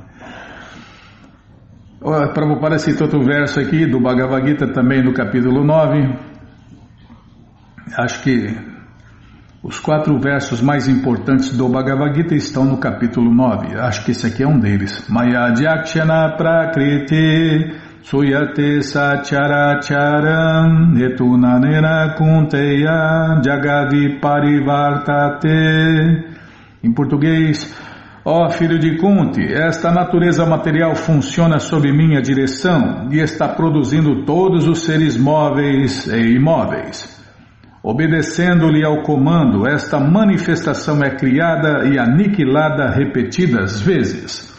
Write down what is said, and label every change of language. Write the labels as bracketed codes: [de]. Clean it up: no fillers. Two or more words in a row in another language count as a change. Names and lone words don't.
[pt] Prabhupada cita outro verso aqui do Bhagavad Gita, também no capítulo 9. Acho que os 4 versos mais importantes do Bhagavad Gita estão no capítulo 9. Acho que esse aqui é um deles. [sa] मया ध्यक्षण प्रकृति सुयते सचराचरम् हेतुनानेर कुन्तेय जगवि परिवर्तते. [pt] Em português, ó filho de Kunti, esta natureza material funciona sob minha direção e está produzindo todos os seres móveis e imóveis. Obedecendo-lhe ao comando, esta manifestação é criada e aniquilada repetidas vezes.